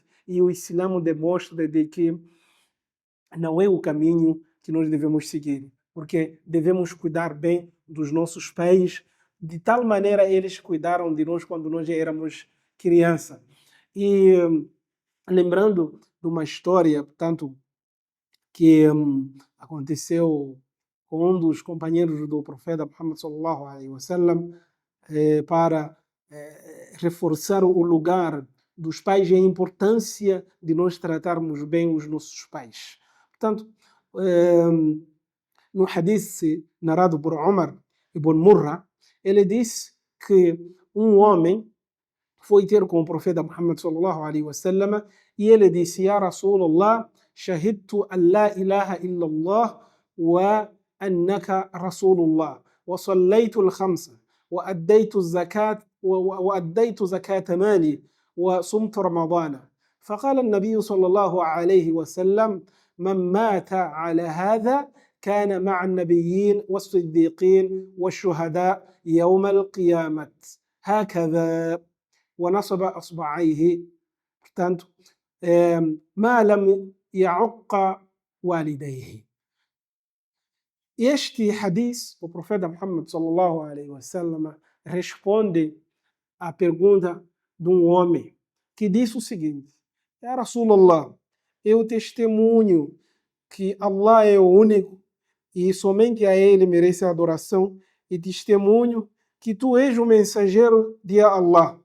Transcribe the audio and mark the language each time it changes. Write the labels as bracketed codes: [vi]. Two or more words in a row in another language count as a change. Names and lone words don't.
[pt] E o Islã demonstra de que não é o caminho que nós devemos seguir, porque devemos cuidar bem dos nossos pais, de tal maneira eles cuidaram de nós quando nós já éramos criança. E lembrando de uma história, portanto, que aconteceu com um dos companheiros do profeta Muhammad [ar] صلى الله عليه وسلم, [pt] para reforçar o lugar dos pais e a importância de nós tratarmos bem os nossos pais. Portanto, no hadith narrado por Umar ibn Murra, ele disse que um homem foi ter com o profeta Muhammad [ar] صلى الله عليه وسلم [pt] e ele disse: [ar] يا رسول الله، شهدت أن لا إله إلا الله وأنك رسول الله وصليت الخمس وأديت az-zakat وأديت زكاة مالي وصمت رمضان فقال النبي صلى الله عليه وسلم من مات على هذا كان مع النبيين والصديقين والشهداء يوم القيامة هكذا ونصب أصبعيه portanto ما لم يعق والديه. [pt] Este hadith, o profeta Muhammad [ar] صلى الله عليه وسلم [pt] responde à pergunta de um homem que disse o seguinte: [ar] يا رسول الله, [pt] eu testemunho que Allah é o único e somente a Ele merece a adoração, e testemunho que Tu és o mensageiro de Allah.